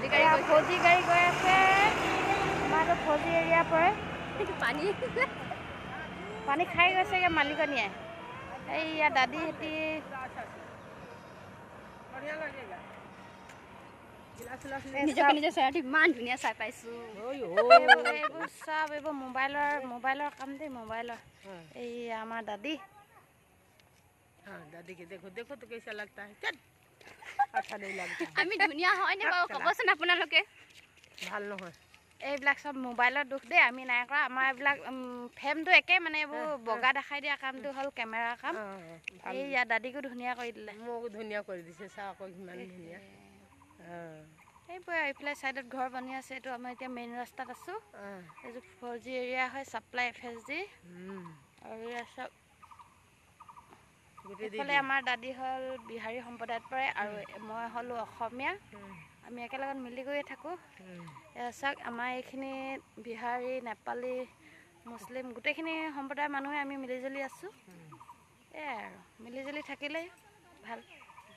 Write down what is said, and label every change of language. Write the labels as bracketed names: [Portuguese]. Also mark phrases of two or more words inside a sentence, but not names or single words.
[Assamese] গাড়ী গৈ আছে আমাৰতো ফৌজি এৰিয়া পৰে পানী খাই গৈছেগৈ মালিকনীয়ে এইয়া দাদী হেঁতি নিজৰ চেহেৰাটো ইমান ধুনীয়া চাই পাইছোঁ এইবোৰ চব এইবোৰ মোবাইলৰ কাম দেই মোবাইলৰ এই আমাৰ দাদী [Hindi] दादी के देखो देखो तो कैसा लगता है चल अच्छा नहीं लगता [Assamese] আমি ধুনীয়া হয়নে বাৰু ক'বচোন আপোনালোকে ভাল নহয় এইবিলাক চব মোবাইলৰ দুখ দেই আমি নাই কৰা আমাৰ এইবিলাক ফ্ৰেমটো একে মানে এইবোৰ বগা দেখাই দিয়া কামটো হ'ল কেমেৰাৰ কাম এইয়া দাদীকো ধুনীয়া কৰি দিলে মোক ধুনীয়া কৰি দিছে চা আকৌ কিমান ধুনীয়া এইবোৰ এইফালে ছাইডত ঘৰ বনি আছে এইটো আমাৰ এতিয়া মেইন ৰাস্তাত আছোঁ এইযোৰ 4G এৰিয়া হয় ছাপ্লাই FSG আৰু এয়া চব এইফালে আমাৰ দাদী হ'ল বিহাৰী সম্প্ৰদায়ত পৰে আৰু মই হ'লোঁ অসমীয়া আমি একেলগত মিলি গৈয়ে থাকোঁ চাওক আমাৰ এইখিনি বিহাৰী নেপালী মুছলিম গোটেইখিনি সম্প্ৰদায়ৰ মানুহে আমি মিলিজুলি আছোঁ এয়াই আৰু মিলিজুলি থাকিলেই ভাল